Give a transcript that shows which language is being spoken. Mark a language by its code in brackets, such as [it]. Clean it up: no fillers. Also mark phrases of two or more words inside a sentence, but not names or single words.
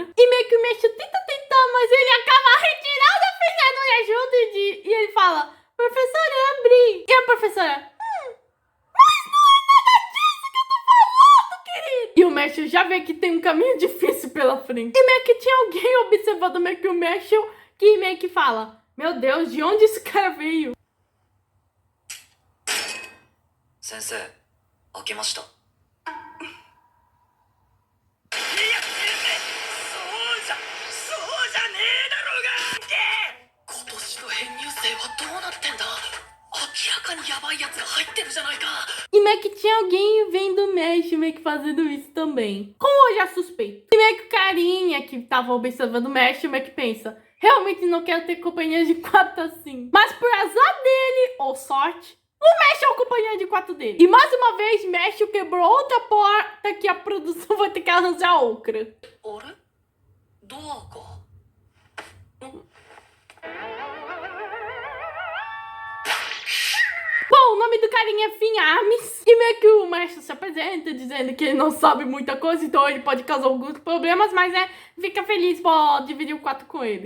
[pt] E meio que o Marshall tenta, mas ele acaba retirando a fechadura junto e ele fala, professora, eu abri. E a professora, mas não é nada disso que eu tô falando, querido. E o Marshall já vê que tem um caminho difícil pela frente. E meio que tinha alguém observando meio que o Marshall, que meio que fala, meu Deus, de onde esse cara veio? [ja] 先生、開けました。いや、先生、そうじゃねえだろうが。今年の編入生はどうなってんだ。明らかにヤバいやつが入ってるじゃないか。 [pt] E meio que tinha alguém vendo o Marshall meio que fazendo isso também. Como eu já suspeito. E meio que o carinha que tava observando o Marshall meio que pensa, realmente não quero ter companhia de 4 assim. Mas por azar dele, ou sorte, o Marshall é o companheiro de 4 dele. E mais uma vez, Marshall quebrou outra porta que a produção vai ter que arranjar outra. [ja] あれドアか。 [pt] Bom, o nome do carinha é Finn Arms. E meio que o Marshall se apresenta dizendo que ele não sabe muita coisa, então ele pode causar alguns problemas, mas fica feliz por dividir o quarto com ele.